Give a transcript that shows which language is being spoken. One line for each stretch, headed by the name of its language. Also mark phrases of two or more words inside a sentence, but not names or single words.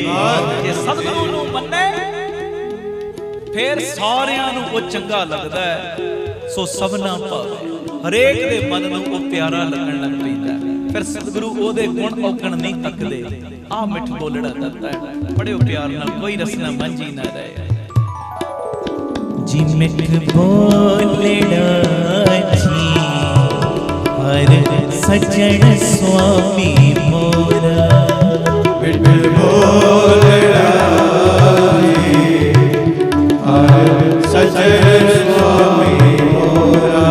Punjabi: ਜੇ ਸਤਿਗੁਰੂ ਨੂੰ ਮੰਨੇ ਫਿਰ ਸਾਰਿਆਂ ਨੂੰ ਉਹ ਚੰਗਾ ਲੱਗਦਾ ਹੈ, ਸੋ ਸਭਨਾ ਭਾਵੈ। ਹਰੇਕ ਦੇ ਮਨ ਨੂੰ ਉਹ ਪਿਆਰਾ ਲੱਗਣ ਲੱਗ ਪੈਂਦਾ। ਫਿਰ ਸਤਿਗੁਰੂ ਉਹਦੇ ਗੁਣ ਔਗਣ ਨਹੀਂ ਤੱਕਦੇ। ਆਹ ਮਿੱਠ ਬੋਲੜਾ ਦੱਸਦਾ ਹੈ, ਪੜਿਓ ਪਿਆਰ ਨਾਲ, ਕੋਈ ਰਸਨਾ ਮੰਝੀ ਨਾ ਰਹੇ। ਜੀ ਮਿਠ ਬੋਲੜਾ ਜੀ ਹਰ ਸੱਜਣ ਸੁਆਮੀ ਮੋਰਾ। ਮਿਠ ਬੋਲੜਾ ਜੀ ਹਰ ਸੱਜਣ ਸੁਆਮੀ ਮੋਰਾ।